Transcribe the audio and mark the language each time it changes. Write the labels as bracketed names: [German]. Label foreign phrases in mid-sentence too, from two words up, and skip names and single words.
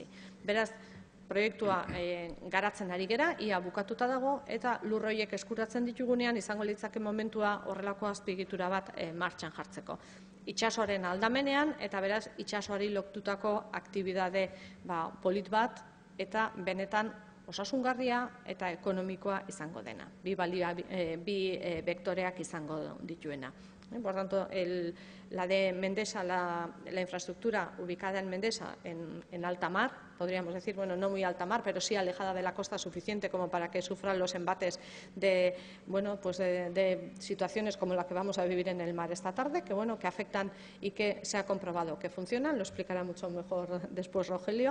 [Basque] Beraz, proiektua garatzen ari gera, ia bukatuta dago, eta lur horiek eskuratzen ditugunean izango litzake momentua horrelako azpiegitura bat martxan jartzeko. Itsasoaren aldamenean eta beraz itsasoari lotutako aktibitate polit bat eta benetan osasungarria eta ekonomikoa izango dena. Bi vektoreak izango dituena. [Spanish] Por tanto, la de Mendesa, la infraestructura ubicada en Mendesa, en alta mar, podríamos decir, bueno, no muy alta mar, pero sí alejada de la costa suficiente como para que sufran los embates de, bueno, pues de situaciones como la que vamos a vivir en el mar esta tarde, que, bueno, que afectan y que se ha comprobado que funcionan, lo explicará mucho mejor después Rogelio.